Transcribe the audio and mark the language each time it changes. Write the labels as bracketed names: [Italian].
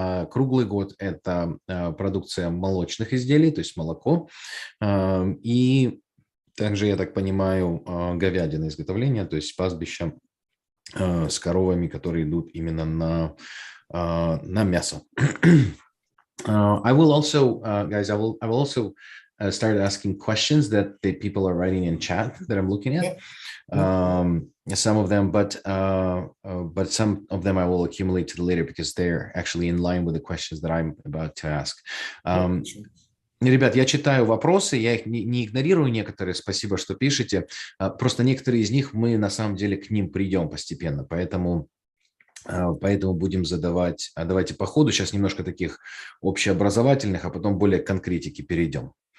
[Russian] Круглый год – это продукция молочных изделий, то есть молоко, и также, я так понимаю, говядина изготовления, то есть пастбища с коровами, которые идут именно на мясо. [English] I will also, guys, I will also start asking questions that the people are writing in chat that I'm looking at. Some of them, but some of them I will accumulate to the later because they're actually in line with the questions that I'm about to ask. [Russian] Ребят, я читаю вопросы, я их не игнорирую некоторые, спасибо, что пишете. Просто некоторые из них мы на самом деле к ним придем постепенно, поэтому будем задавать, давайте по ходу, сейчас немножко таких общеобразовательных, а потом более к конкретике перейдем.